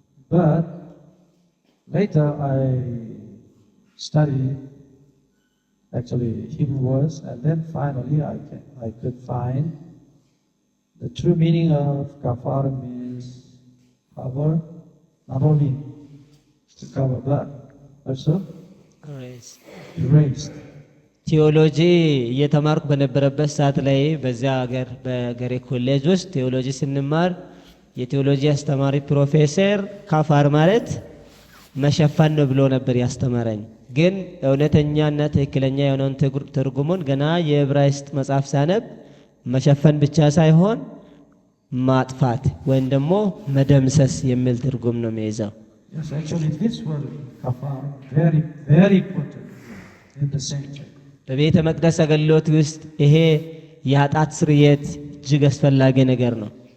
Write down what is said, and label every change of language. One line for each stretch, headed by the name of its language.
English: But later I studied actually Hebrew words, and then finally I could find the true meaning of kafar means cover, not only to cover but also erased.
Amharic: ቴዎሎጂ እየተማርኩ በነበረበት ሰዓት ላይ በዚያ ሀገር በገሬ ኮሌጅ ውስጥ ቴዎሎጂ ስንማር የቴዎሎጂ አስተማሪ ፕሮፌሰር ካፋር ማለት መሸፈን ነው ብሎ ነበር ያስተማረኝ። ግን እውነተኛና ትክክለኛ የሆነውን ትርጉሙን ገና የዕብራይስጥ መጽሐፍ ሳነብ መሸፈን ብቻ ሳይሆን ማጥፋት ወይም ደግሞ መደምሰስ የሚል ትርጉም ነው የሚይዘው።
English: Yes, actually this word kafar very very important in the sanctuary.
Amharic: በቤተ መቅደስ አገልግሎት ውስጥ ይሄ የኃጢአት ስርየት እጅግ አስፈላጊ ነገር ነው።